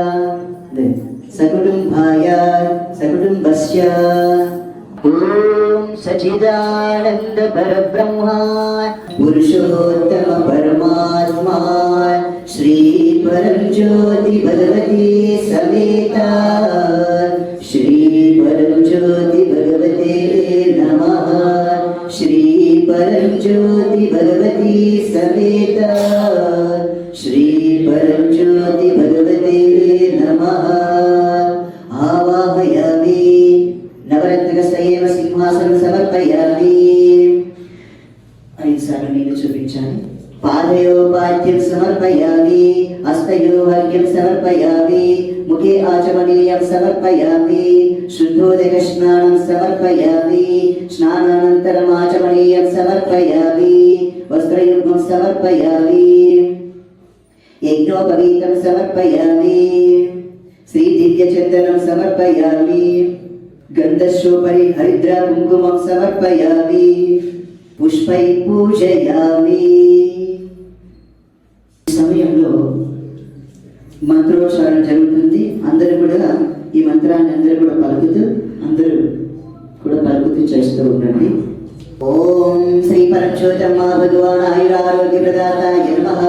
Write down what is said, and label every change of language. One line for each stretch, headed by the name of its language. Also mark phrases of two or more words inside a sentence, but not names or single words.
Sanskrit: सकुटुम्बस्य ओम सच्चिदानंद परब्रह्मा पुरुषोत्तम परमात्मा श्री परम ज्योति भगवती समेता श्री परम ज्योति भगवते नमः. श्री परम ज्योति भगवती समेता श्री परम ज्योति भगवते नमः. आवाहयामि नवरत्नकस्यैव సింహాసనం సమర్పయామి.
Telugu: 5 సార్లు నీళ్ళు చూపించాలి.
Sanskrit: పాదయోపాద్యం సమర్పయామి, హస్తయోర్ఘ్యం సమర్పయామి, ముఖే ఆచమనీయం సమర్పయామి, శుద్ధోదక స్నానం సమర్పయామి, స్నానానంతరం ఆచమనీయం సమర్పయామి, వస్త్రయుగ్మం సమర్పయామి, యజ్ఞోపవీతం సమర్పయామి, శ్రీ దివ్యచందనం సమర్పయామి, गंधस्योपरि हरिद्रा कुंकुमं समर्पयामि, पुष्पै पूजयामि.
Telugu: సమయంలో మంత్రోచ్చారణ జరుగుతుంది. అందరూ కూడా ఈ మంత్రాన్ని అందరూ కూడా పలుకుతూ చేస్తూ ఉండండి.
Sanskrit: ఓం శ్రీ పరమజ్యోతమ్మ భగవాన్ ఆయురారోగ్య ప్రదాతాయ నమః.